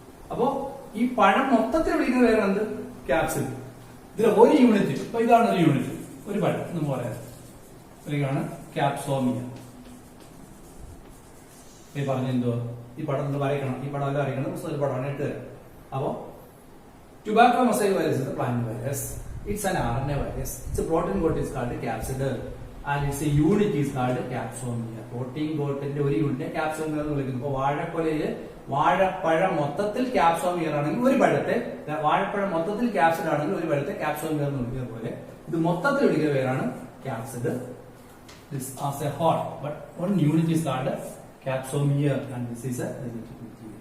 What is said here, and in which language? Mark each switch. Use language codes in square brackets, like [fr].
[ml] അപ്പോ ഈ പഴം മൊത്തത്തിൽ വിളിക്കുന്ന പേരാണ് ക്യാപ്സിഡ്. ഇതിലെ ഒരു യൂണിറ്റ്. ഇപ്പൊ ഇതാണ് ഒരു യൂണിറ്റ്, ഒരു പഴം എന്ന് പറയാം. ഇതിലേക്കാണ് ക്യാപ്സോമിയ. ഈ പറഞ്ഞെന്തോ ഈ പടം വരയ്ക്കണം. ഈ പടം എല്ലാം വരയ്ക്കണം. ഒരു പടമാണ് ഇട്ട് തരാം. അപ്പോ tobacco mosaic virus [en] is a plant virus. It's an RNA virus. Its protein coat is called capsid and its unit is called capsomia. [ml] Protein കോട്ടിന്റെ ഒരു യൂണിറ്റ് ക്യാപ്സോമിയർ എന്ന് വിളിക്കുന്നു. ഇപ്പൊ വാഴക്കൊലയില് വാഴപ്പഴം മൊത്തത്തിൽ ക്യാപ്സോമിയർ ആണെങ്കിൽ ഒരു പഴത്തെ, വാഴപ്പഴം മൊത്തത്തിൽ ക്യാപ്സിഡ് ആണെങ്കിൽ ഒരു പഴത്തെ ക്യാപ്സോമിയർ എന്ന് വിളിക്കുന്ന പോലെ ഇത് മൊത്തത്തിൽ വിളിക്കുന്ന പേരാണ് capsid. [en] This as a whole, but one unit is called capsomere and this is a genetic material.